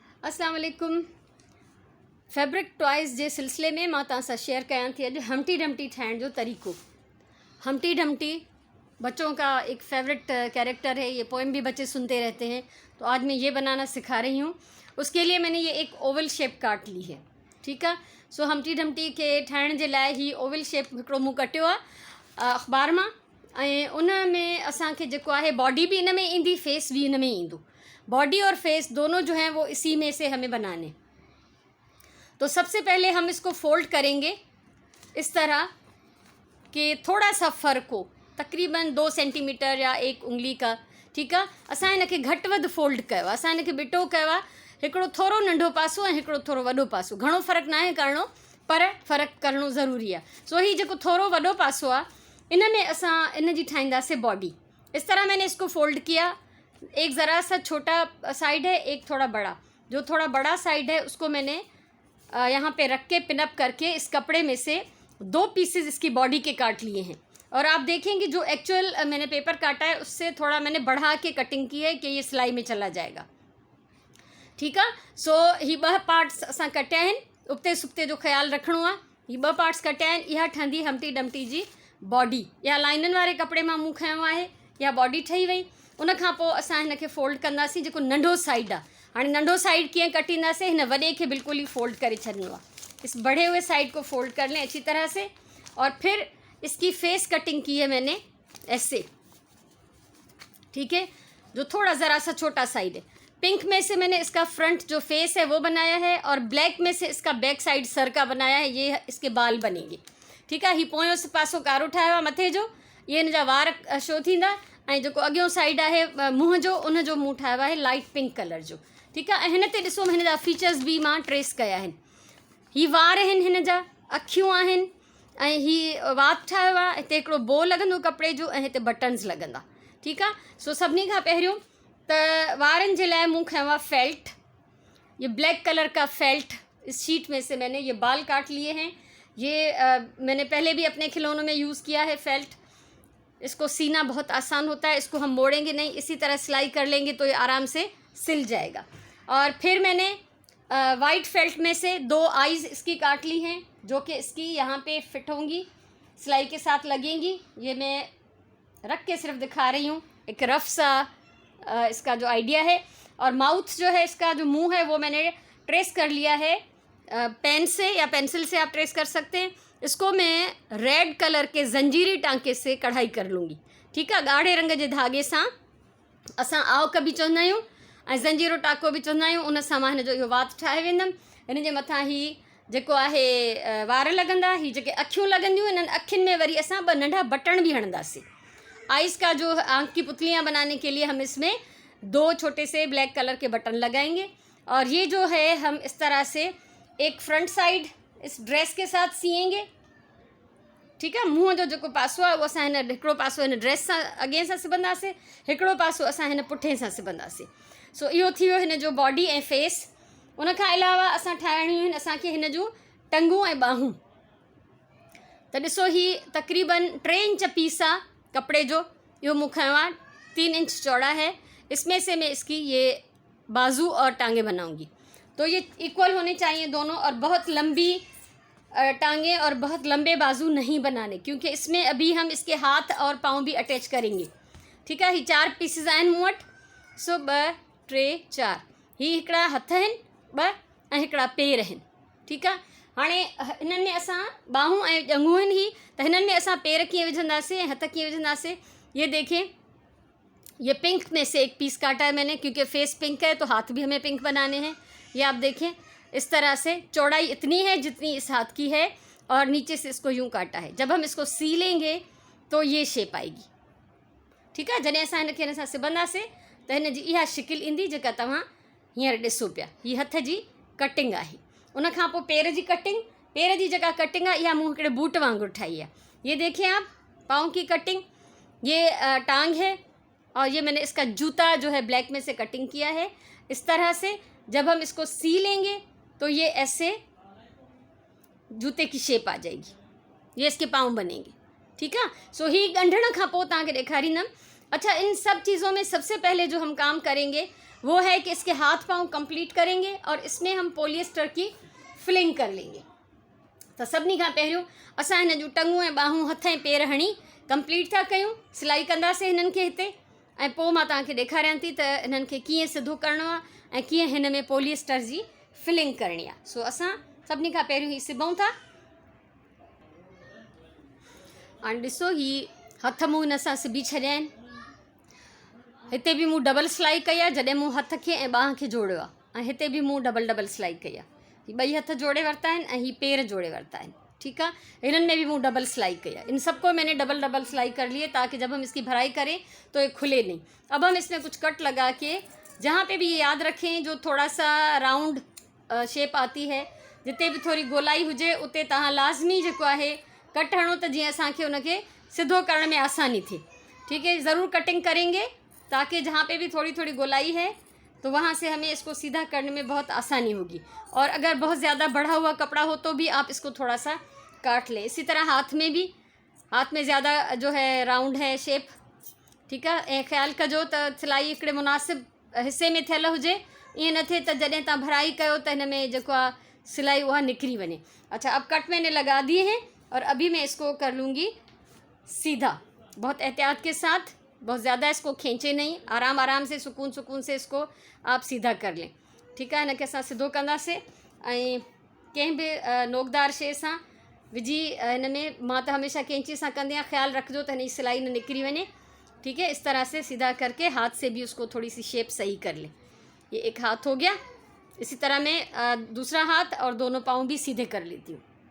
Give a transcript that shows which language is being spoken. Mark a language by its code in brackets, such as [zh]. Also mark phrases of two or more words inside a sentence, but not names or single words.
[ar] السلام عليكم. [sd] फैब्रिक टॉयज़ जे सिलसिले में मां तव्हां सां शेयर कयां थी अॼु हमटी डमटी ठाहिण जो तरीक़ो। [hi] हमटी डमटी बच्चों का एक फेवरेट कैरेक्टर है, ये पोएम भी बच्चे सुनते रहते हैं, तो आज मैं ये बनाना सिखा रही हूँ। उसके लिए मैंने ये एक ओवल शेप काट ली है, [sd] ठीकु आहे। सो हमटी डमटी के ठाहिण जे लाइ ही ओवल शेप हिकिड़ो मूं कटियो आहे अख़बार मां, ऐं उन में असांखे जेको आहे बॉडी भी इन में ईंदी, फेस भी इन में ईंदो। [hi] बॉडी और फेस दोनों जो हैं वो इसी में से हमें बनाने। तो सबसे पहले हम इसको फोल्ड करेंगे इस तरह कि थोड़ा सा फ़र्क हो, तकरीबन 2 सेंटीमीटर या 1 उंगली का, [sd] ठीकु आहे। असां इनखे घटि वधि फोल्ड कयो आहे, असां इनखे बिटो कयो आहे, हिकिड़ो थोरो नंढो पासो ऐं हिकिड़ो थोरो वॾो पासो। घणो फ़र्क़ु नाहे करिणो, पर फ़र्क़ु करिणो ज़रूरी आहे। सो ही जेको थोरो वॾो पासो आहे, इन में असां इन जी ठाहींदासीं बॉडी। [hi] इस तरह मैंने इसको फोल्ड किया। एक ज़रा सा छोटा साइड है, एक थोड़ा बड़ा। जो थोड़ा बड़ा साइड है उसको मैंने यहाँ पे रख के पिनअप करके इस कपड़े में से 2 पीसेस इसकी बॉडी के काट लिए हैं। और आप देखेंगे जो एक्चुअल मैंने पेपर काटा है उससे थोड़ा मैंने बढ़ा के कटिंग की है कि ये सिलाई में चला जाएगा, [sd] ठीकु आहे। सो ही 2 पार्ट्स असां कटिया आहिनि, उबते सुबते जो ख़्यालु रखिणो आहे। ही 2 पार्ट्स कटिया आहिनि। इहा ठहंदी हमटी डमटी जी बॉडी। या लाइननि वारे कपिड़े मां मूं खयो आहे, या बॉडी ठही वई। उन खां पोइ असां हिनखे फोल्ड कंदासीं। जेको नंढो साइड आहे, हाणे नंढो साइड कीअं कटींदासीं, हिन वॾे खे बिल्कुल ही फोल्ड करे छॾिणो आहे। [hi] इस बढ़े हुए साइड को फोल्ड कर लें अच्छी तरह से, और फिर इसकी फेस कटिंग की है मैंने ऐसे, ठीक है। जो थोड़ा ज़रा सा छोटा साइड है, पिंक में से मैंने इसका फ्रंट जो फेस है वो बनाया है, और ब्लैक में से इसका बैक साइड सर का बनाया है। ये इसके बाल बनेंगे, [sd] ठीकु आहे। ही पोयों पासो कारो ठाहियो आहे मथे जो, ये इन जा वार शो थींदा। ऐं जेको अॻियों साइड आहे मुंहं जो, उन जो मूं ठाहियो आहे लाइट पिंक कलर जो, ठीकु आहे। ऐं हिन ते ॾिसो हिन जा फीचर्स बि मां ट्रेस कया आहिनि। ही वार आहिनि, हिन जा अखियूं आहिनि, ऐं ही वात ठाहियो आहे। हिते हिकिड़ो बो लॻंदो कपिड़े जो, ऐं हिते बटन्स लॻंदा, ठीकु आहे। सो सभिनी खां पहिरियों त वारनि जे लाइ मूं खयो आहे फेल्ट। [hi] ये ब्लैक कलर का फेल्ट, इस शीट में से मैंने ये बाल काट लिए हैं। ये मैंने पहले भी अपने खिलौनों में यूज़ किया है फेल्ट। इसको सीना बहुत आसान होता है, इसको हम मोड़ेंगे नहीं, इसी तरह सिलाई कर लेंगे तो ये आराम से सिल जाएगा। और फिर मैंने वाइट फेल्ट में से 2 आइज़ इसकी काट ली हैं, जो कि इसकी यहाँ पे फिट होंगी, सिलाई के साथ लगेंगी। ये मैं रख के सिर्फ दिखा रही हूँ, एक रफ सा इसका जो आइडिया है। और माउथ जो है, इसका जो मुंह है वो मैंने ट्रेस कर लिया है पेन से या पेंसिल से आप ट्रेस कर सकते हैं। इसको मैं रेड कलर के जंजीरी टांके से कढ़ाई कर लूँगी, [sd] ठीकु आहे। ॻाढ़े रंग जे धागे सां असां आवक बि चवंदा आहियूं ऐं ज़ंजीरो टाको बि चवंदा आहियूं। उन सां मां हिन जो इहो वात ठाहे वेंदमि। हिन जे मथां ही जेको आहे वार लॻंदा, ही जेके अखियूं लॻंदियूं, इन्हनि अखियुनि में वरी असां 2 नंढा बटण भी हणंदासीं। [hi] आइज़ का जो आँख की पुतलियाँ बनाने के लिए हम इसमें 2 छोटे से ब्लैक कलर के बटन लगाएंगे। और ये जो है हम इस तरह से एक फ्रंट साइड इस ड्रेस के साथ सिएंगे, [sd] ठीकु आहे। मुंहं जो जेको पासो आहे उहो असां हिन हिकिड़ो पासो हिन ड्रेस सां अॻे सां सिबंदासीं, हिकिड़ो पासो असां हिन पुठे सां सिबंदासीं। सो इहो थी वियो हिन जो बॉडी ऐं फेस। उन खां अलावा असां ठाहिणियूं आहिनि असांखे हिन जूं टंगूं ऐं ॿाहूं। त ॾिसो ही तक़रीबन 3 इंच पीस आहे कपिड़े जो, इहो मूं खयो आहे 3 इंच [hi] चौड़ा है। इसमें से मैं इसकी ये बाजू और टांगे बनाऊंगी। तो ये इक्वल होने चाहिए दोनों, और बहुत लंबी टांगे और बहुत लंबे बाजू नहीं बनाने, क्योंकि इसमें अभी हम इसके हाथ और पाँव भी अटैच करेंगे, [sd] ठीकु आहे। ही 4 पीसिस आहिनि मूं वटि। सो 2 3 4 ही हिकिड़ा हथ आहिनि 2 ऐं हिकिड़ा पेर आहिनि, ठीकु आहे। हाणे हिननि में असां ॿाहूं ऐं ॼंघूं आहिनि ही, त हिननि में असां पेर कीअं विझंदासीं ऐं हथ कीअं विझंदासीं। [hi] ये देखें, ये पिंक में से एक पीस काटा है मैंने, क्योंकि फेस पिंक है तो हाथ भी हमें पिंक बनाने हैं। ये आप देखें, इस तरह से चौड़ाई इतनी है जितनी इस हाथ की है, और नीचे से इसको यूँ काटा है। जब हम इसको सी लेंगे तो ये शेप आएगी, [sd] ठीकु आहे। जॾहिं असां हिनखे हिन सां सिबंदासीं त हिन जी इहा शिकिल ईंदी जेका तव्हां हींअर ॾिसो पिया। हीअ हथ जी कटिंग आहे। उन खां पोइ पेर जी कटिंग, पेर जी जेका कटिंग आहे इहा मूं हिकिड़े बूट वांगुरु ठाही आहे। [hi] ये देखिए आप, पाँव की कटिंग, ये टांग है, और ये मैंने इसका जूता जो है ब्लैक में से कटिंग किया है। इस तरह से जब हम इसको सी लेंगे तो ये ऐसे जूते की शेप आ जाएगी, ये इसके पाँव बनेंगे, [sd] ठीकु आहे। सो ही ॻंढण खां पोइ तव्हांखे ॾेखारींदमि [hi] अच्छा, इन सब चीज़ों में सबसे पहले जो हम काम करेंगे वो है कि इसके हाथ पांव कंप्लीट करेंगे और इसमें हम पॉलिएस्टर की फिलिंग कर लेंगे। [sd] तो सभिनी खां पहिरियों असां हिन जूं टंगूं ऐं ॿाहूं हथ ऐं पेर हणी कंप्लीट था कयूं, सिलाई कंदासीं हिननि खे हिते, ऐं पोइ मां तव्हांखे ॾेखारियां थी त हिननि खे कीअं सिधो करिणो आहे ऐं कीअं हिन में पॉलिएस्टर जी फिलिंग करणी आहे। सो असां सभिनी खां पहिरियों ही सिबूं था। हाणे ॾिसो, ही हथ मूं हिन सां सिबी छॾिया आहिनि। हिते बि मूं डबल सिलाई कई आहे जॾहिं मूं हथ खे ऐं ॿाह खे जोड़ियो आहे, ऐं हिते बि मूं डबल सिलाई कई आहे। ही ॿई हथ जोड़े वरिता आहिनि ऐं ही पेर जोड़े वरिता आहिनि। [hi] ठीक है, इन्हनि में भी मैं डबल सिलाई की है। इन सबको मैंने डबल सिलाई कर ली है ताकि जब हम इसकी भराई करें तो ये खुले नहीं। अब हम इसमें कुछ कट लगा के, जहाँ पे भी ये याद रखें जो थोड़ा सा राउंड शेप आती है, [sd] जिते भी थोड़ी गोलाई हुए उते तहाँ लाजमी जो है कट हणो तो जी असांखे उनके सीधो करने में आसानी थी। [hi] ठीक है, ज़रूर कटिंग करेंगे ताकि जहाँ पे भी थोड़ी थोड़ी गोलाई है तो वहाँ से हमें इसको सीधा करने में बहुत आसानी होगी। और अगर बहुत ज़्यादा बढ़ा हुआ कपड़ा हो तो भी आप इसको थोड़ा सा काट लें। इसी तरह हाथ में भी, हाथ में ज़्यादा जो है राउंड है शेप, ठीक है, [sd] ऐं ख्याल कजो त सिलाई हिकिड़े मुनासिब हिस्से में थियल हुजे, ईअं न थिए त जॾहिं तव्हां भराई कयो त हिन में जेको आहे सिलाई वह निकरी वञे। [hi] अच्छा, अब कट मैंने लगा दिए हैं और अभी मैं इसको कर लूँगी सीधा, बहुत एहतियात के साथ, बहुत ज़्यादा इसको खींचे नहीं, आराम आराम से सुकून से इसको आप सीधा कर लें। ठीक है, [sd] इनके असां सिधो कंदासीं ऐं कंहिं बि नोकदार शइ सां विझी हिन में, मां त हमेशा कैंची सां कंदी आहियां, ख्याल रखिजो त हिन जी सिलाई न निकरी वञे। [hi] ठीक है, इस तरह से सीधा करके हाथ से भी उसको थोड़ी सी शेप सही कर लें। ये एक हाथ हो गया। इसी तरह मैं दूसरा हाथ और दोनों पाँव भी सीधे कर लेती हूँ।